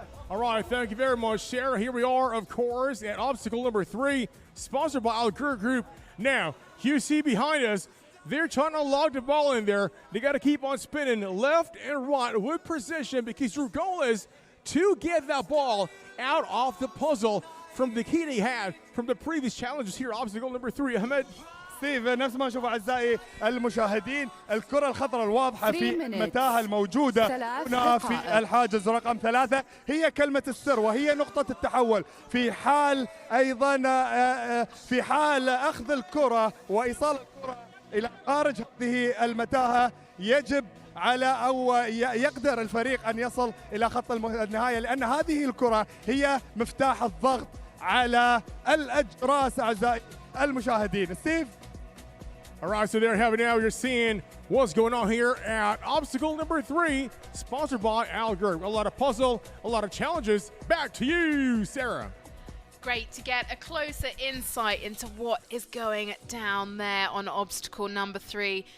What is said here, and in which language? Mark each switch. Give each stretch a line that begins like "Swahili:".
English: All right, thank you very much, Sarah. Here we are, of course, at obstacle number 3, sponsored by Al Ghurg Group. Now, you see behind us, they're trying to log the ball in there. They got to keep on spinning left and right with precision because your goal is to get that ball out of the puzzle from the key they had from the previous challenges here. Obstacle number 3, Ahmed.
Arabic: ستيف، نفس ما نشوف أعزائي المشاهدين، الكرة الخضراء الواضحة في متاهة الموجودة هنا في الحاجز رقم 3 هي كلمة السر وهي نقطة التحول في حال أيضا في حال أخذ الكرة وإيصال الكرة إلى خارج هذه المتاهة. يجب على أو يقدر الفريق أن يصل إلى خط النهاية لأن هذه الكرة هي مفتاح الضغط على الأجراس أعزائي المشاهدين. ستيف.
English: All right, so there you have it now. You're seeing what's going on here at obstacle number 3, sponsored by Al Ghurg. A lot of puzzle, a lot of challenges. Back to you, Sarah. Great to get a closer insight into what is going down there on obstacle number 3.